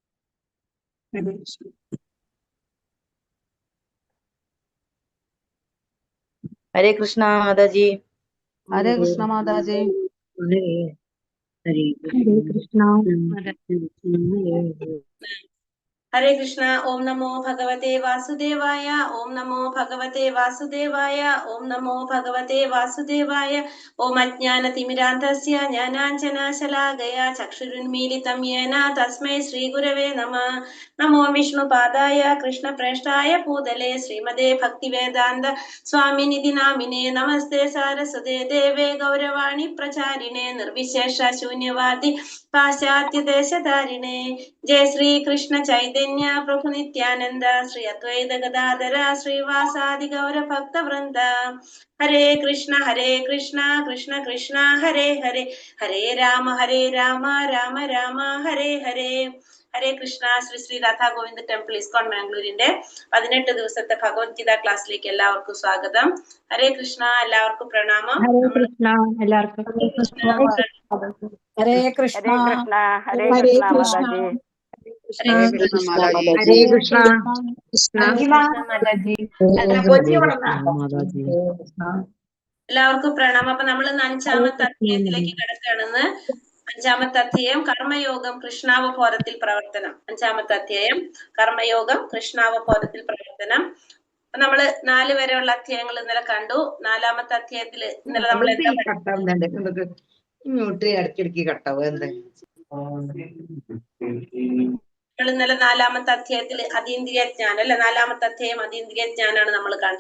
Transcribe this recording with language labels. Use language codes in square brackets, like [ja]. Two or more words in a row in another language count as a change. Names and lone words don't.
[hi] हरे कृष्णा माता जी। हरे कृष्ण माता जी। हरे कृष्णा। हरे कृष्ण। [sa] ओम नमो भगवते वासुदेवाय। ओम नमो भगवते वासुदेवाय। ओम नमो भगवते वासुदेवाय। ओम अज्ञानतिमिरान्धस्य ज्ञानाञ्जनशलाकया चक्षुरुन्मीलितं येन तस्मै श्रीगुरवे नमः। नमो विष्णुपादाय कृष्णप्रेष्ठाय भूतले श्रीमते भक्तिवेदान्त स्वामिनिधि नामिने। नमस्ते सारस्वते देवे गौरवाणी प्रचारिणे निर्विशेष शून्यवादी पाश्चात्य देशधारिणे। जय श्री कृष्ण चैतन्य प्रभु नित्यानंद श्री अद्वैत गदाधर श्रीवासादि गौर भक्त वृंद। हरे कृष्ण कृष्ण कृष्ण हरे हरे, हरे राम राम राम हरे हरे. [ml] ഹരേ കൃഷ്ണ. ശ്രീ ശ്രീ രാധാ ഗോവിന്ദ് ടെമ്പിൾ ഇസ്കോൺ മാംഗ്ലൂരിന്റെ 18 ദിവസത്തെ ഭഗവത്ഗീത ക്ലാസ്സിലേക്ക് എല്ലാവർക്കും സ്വാഗതം. ഹരേ കൃഷ്ണ. എല്ലാവർക്കും പ്രണാമം. हरे कृष्णा എല്ലാവർക്കും. [hi] हरे कृष्ण। हरे कृष्णा माता जी। हरे कृष्ण माता जी। हरे कृष्णा माता जी। माता जी. [ml] എല്ലാവർക്കും പ്രണാമം. അപ്പൊ നമ്മൾ ഇന്ന് 5ാമത്തെ അധ്യായത്തിലേക്ക് കിടക്കുകയാണെന്ന്. 5ാമത്തെ അധ്യായം കർമ്മയോഗം കൃഷ്ണാവബോധത്തിൽ പ്രവർത്തനം. 5ാമത്തെ അധ്യായം കർമ്മയോഗം കൃഷ്ണാവബോധത്തിൽ പ്രവർത്തനം. നമ്മള് 4 വരെയുള്ള അധ്യായങ്ങൾ ഇന്നലെ കണ്ടു. 4ാമത്തെ അധ്യായത്തില് ഇന്നലെ നമ്മൾ ഇന്നലെ 4ാമത്തെ അധ്യായത്തില് അതീന്ദ്രിയ ജ്ഞാനം അല്ലെ, 4ാമത്തെ അധ്യായം അതീന്ദ്രിയ ജ്ഞാനാണ് നമ്മൾ കണ്ടത്.